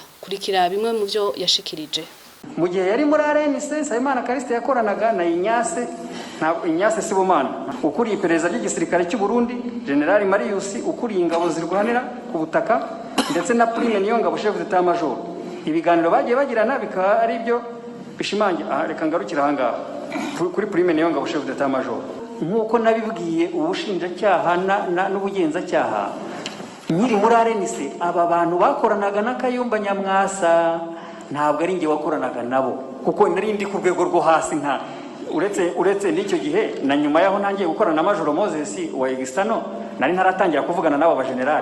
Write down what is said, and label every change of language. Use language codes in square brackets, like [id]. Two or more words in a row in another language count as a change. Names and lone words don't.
[rw] Kurikira bimwe mu byo yashikirije. Mu gihe yari muri RNC Sayimana Kariste yakoranaga na Inyase Sibomana ukuriye iperereza ry'igisirikare cy'u Burundi, General Marius ukuriye ingabo zirwanira ku butaka ndetse na Prime Niyongabo [fr] chef d'état major. [rw] Ibiganiro bagiye bagirana bikaba ari byo bishimangira reka ngarukira ahangaha kuri Prime Niyongabo [fr] chef d'état major. [rw] Nkuko nabibwiye ubushinjacyaha n'ubugenzacyaha nyiri muri RNC aba bantu bakoranaga na Kayumba Nyamwasa ntabwo ari nge wakoranaga nabo kuko nari ndi ku rwego rwo hasi nta uretse n'icyo gihe na nyuma yaho ntangiye gukorana na Major Moses wa Extano nari ntaratangira kuvugana nabo ba general.